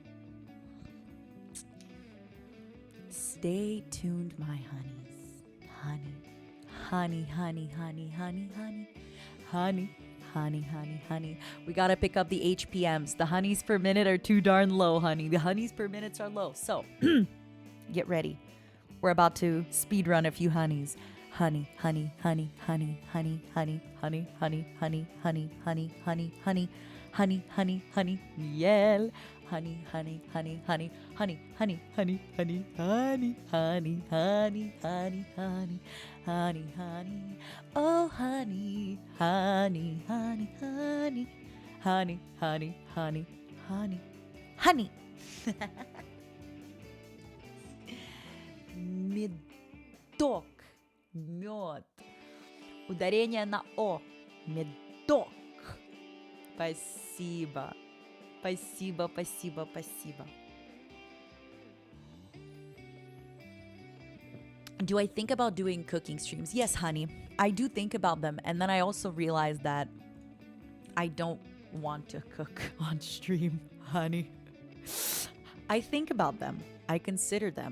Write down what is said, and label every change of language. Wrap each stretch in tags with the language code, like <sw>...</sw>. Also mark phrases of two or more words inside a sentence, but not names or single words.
<en>Stay tuned, my honeys. Honey. Honey, honey, honey, honey, honey. Honey, honey, honey, honey. We gotta pick up the HPMs. The honeys per minute are too darn low, honey. The honeys per minutes are low. So, get ready. We're about to speed run a few honeys. Honey, honey, honey, honey, honey, honey, honey, honey, honey, honey, honey, honey, honey, honey, honey, honey, miel. Honey, honey, honey, honey, honey, honey, honey, honey, honey, honey, honey, honey, honey, honey, honey, oh honey, honey, honey, honey, honey, honey, honey, honey, honey.</en> <ru>Медок, мед. Ударение на о. Медок. Спасибо. Спасибо, спасибо, спасибо.</ru> <en>Do I think about doing cooking streams? Yes, honey. I do think about them. And then I also realize that I don't want to cook on stream, honey. I think about them. I consider them.</en>